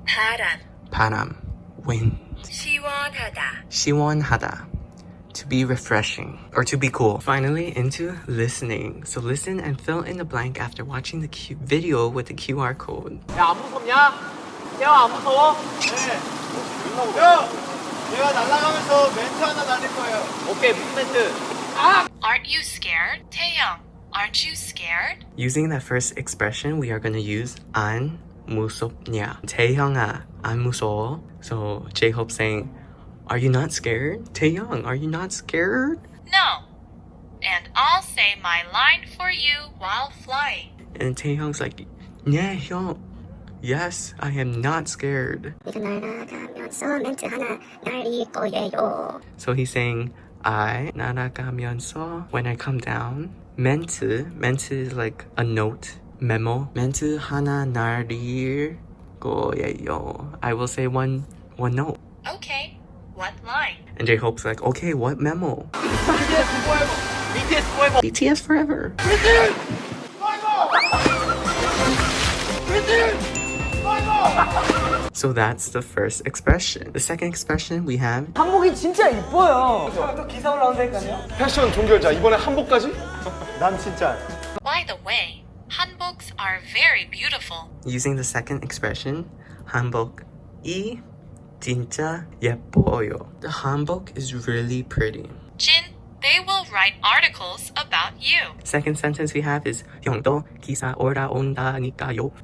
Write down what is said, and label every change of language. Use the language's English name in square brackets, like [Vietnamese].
[Korean] 바람. 바람, [English] wind. [Korean] 시원하다. 시원하다, [English] to be refreshing or to be cool. Finally, into listening. So listen and fill in the blank after watching the video with the QR code. [Korean] 야, 안 무섭냐? 태영 안 무서워? 네. 야! 내가 날아가면서 멘트 하나 날릴 거예요. 오케이, 무슨 멘트? [English] Aren't you scared? 태영, aren't you scared? Using that first expression, we are going to use [Korean] 안 무섭냐. 태영아, 안 무서워. [English] So J-Hope saying, are you not scared? Taeyong, are you not scared? No. And I'll say my line for you while flying. And Taeyong's like, yeah, 형. Yes, I am not scared. [Korean] 네가 날아가면서 멘트 하나 날릴 거예요. [English] So he's saying, I [Korean] 날아가면서 [English] when I come down. 멘트 is like a note, memo. [Korean] 멘트 하나 날릴 거예요. [English] I will say one note. Okay. What line? And J-Hope's like, okay, what memo? BTS forever. BTS forever. So that's the first expression. The second expression we have [Korean] 한복이 진짜 이뻐요. 또 기사 올라온다니까요. 패션 종결자 이번에 한복까지? 난 진짜. [English] By the way, hanboks are very beautiful. using the second expression [Korean] 한복이 진짜 예뻐요. [English] The hanbok is really pretty. Jin, they will write articles about you. Second sentence we have is [Korean] 형도 기사 올라온다니까요.